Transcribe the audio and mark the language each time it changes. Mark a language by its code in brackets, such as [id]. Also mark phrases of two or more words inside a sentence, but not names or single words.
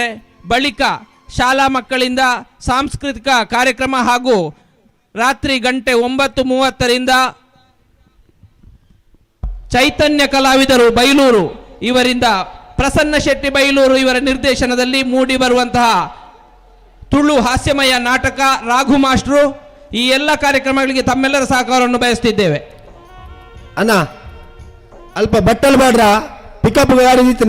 [kn] ಬಳಿಕ ಶಾಲಾ ಮಕ್ಕಳಿಂದ ಸಾಂಸ್ಕೃತಿಕ ಕಾರ್ಯಕ್ರಮ ಹಾಗೂ ರಾತ್ರಿ ಗಂಟೆ 9:30ರಿಂದ ಚೈತನ್ಯ ಕಲಾವಿದರು ಬೈಲೂರು ಇವರಿಂದ ಪ್ರಸನ್ನ ಶೆಟ್ಟಿ ಬೈಲೂರು ಇವರ ನಿರ್ದೇಶನದಲ್ಲಿ ಮೂಡಿ ಬರುವಂತಹ ತುಳು ಹಾಸ್ಯಮಯ ನಾಟಕ ರಾಘು ಮಾಸ್ಟ್ರು, ಈ ಎಲ್ಲ ಕಾರ್ಯಕ್ರಮಗಳಿಗೆ ತಮ್ಮೆಲ್ಲರ ಸಹಕಾರವನ್ನು ಬಯಸ್ತಿದ್ದೇವೆ. ಅಣ್ಣ ಅಲ್ಪ ಬಟ್ಟಲು ಮಾಡ್ರ, ಪಿಕಪ್ ಗಾಡಿ ನಿಂತೀನಿ.